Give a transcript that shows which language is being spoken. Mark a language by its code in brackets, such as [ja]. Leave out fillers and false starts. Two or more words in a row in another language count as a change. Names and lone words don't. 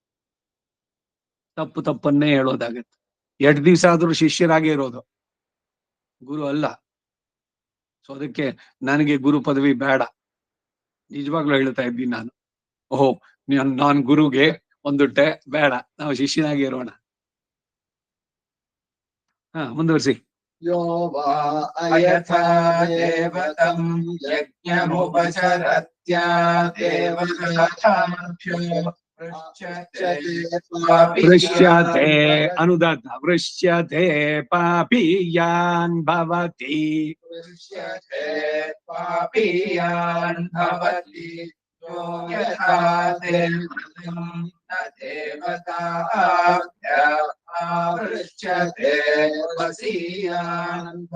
[kn] ತಪ್ಪನ್ನೇ ಹೇಳೋದಾಗತ್ತೆ. 2 ದಿವಸ ಆದ್ರೂ ಶಿಷ್ಯರಾಗೇ ಇರೋದು, ಗುರು ಅಲ್ಲ. ಸೊ ಅದಕ್ಕೆ ನನಗೆ ಗುರು ಪದವಿ ಬೇಡ. ನಿಜವಾಗ್ಲೂ ಹೇಳ್ತಾ ಇದ್ದೀನಿ ನಾನು. ಓಹೋ, ನಾನ್ ಗುರುಗೆ ಒಂದುಟ್ಟೆ ಬೇಡ, ನಾವು ಶಿಷ್ಯನಾಗಿ ಇರೋಣ. ಮುಂದುವರಿಸಿ. [sa] ಯೋ ವಾ ಅಯಥಾ ದೇವತಂ ಯಜ್ಞಮುಪಚರತ್ಯಾ ದೇವತಾಭ್ಯೋ ವೃಷ್ಯತೆ ಅನುದಾತ ವೃಷ್ಯತೆ ಪಾಪೀಯಾನ್ ಭವತಿ दृश्यते पापीयान् भवति यो यथा देवं न देवताभ्य आवृच्यते वसीयान्